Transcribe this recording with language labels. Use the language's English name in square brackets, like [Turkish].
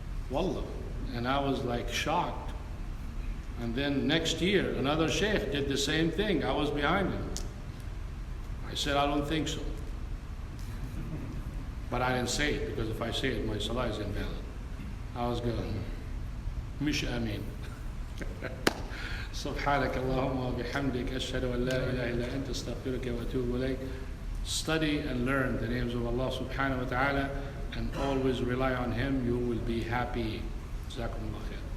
[English] Wallah. And I was like shocked. And then next year, another sheikh did the same thing. I was behind him. I said, I don't think so. But I didn't say it, because if I say it, my salah is invalid. I was going, [Arabic] Mish Ameen. سبحانك اللهم وبحمدك أشهد أن لا إله إلا أنت أستغفرك وأتوب إليك. [English] Study and learn the names of Allah subhanahu wa ta'ala and always rely on Him. You will be happy. [Arabic] جزاكم الله خير.